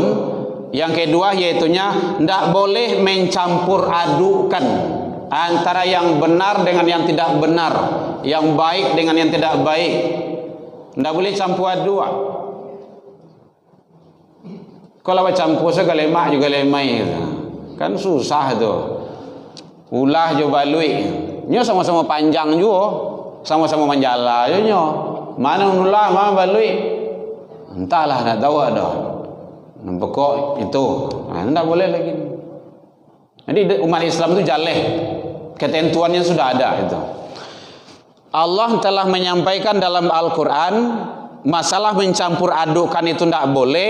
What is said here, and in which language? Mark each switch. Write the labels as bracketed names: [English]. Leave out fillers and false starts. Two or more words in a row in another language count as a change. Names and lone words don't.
[Indonesian] Yang kedua yaitunya tidak boleh mencampur adukan antara yang benar dengan yang tidak benar, yang baik dengan yang tidak baik. Tidak boleh campur aduk. Kalau campur segala lemak juga lemai, kan susah tu. [Minangkabau] Ulah jo balui, nyo sama-sama panjang juga, sama-sama menjala jo nyo. Mana ulah, mana balui, entahlah, nak tahu dah. [Indonesian] Pokok itu, tidak boleh lagi. Jadi umat Islam itu jaleh, ketentuannya sudah ada itu. Allah telah menyampaikan dalam Al-Quran masalah mencampur adukan itu tidak boleh.